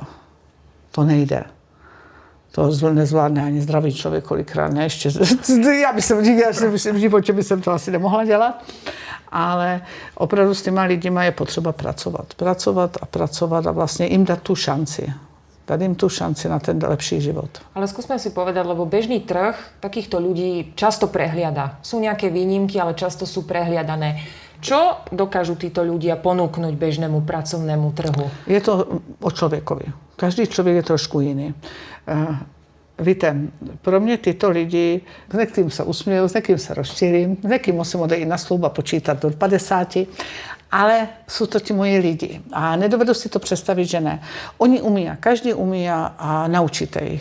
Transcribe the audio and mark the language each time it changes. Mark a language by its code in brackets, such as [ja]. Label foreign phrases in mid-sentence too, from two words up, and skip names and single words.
[cs] To nejde. To nezvládne ani zdravý člověk kolikrát, ne? Ještě, já bych říkala, že v životě bych to asi nemohla dělat, ale opravdu s těma lidima je potřeba pracovat a vlastně jim dát tu šanci. [sk] Dať im tú šanci na ten lepší život. Ale skúsme si povedať, lebo bežný trh takýchto ľudí často prehliada. Sú nejaké výnimky, ale často sú prehliadané. Čo dokážu títo ľudia ponúknuť bežnému pracovnému trhu? [cs] Je to o člověkovi. Každý člověk je trošku jiný. Víte, pro mě tyto lidi, s někým se usměju, s někým se rozčílím, s někým musím odejít na sloup a počítat do 50, ale jsou to ti moji lidi. A nedovedu si to představit, že ne. Oni umí, každý umí a naučíte jich.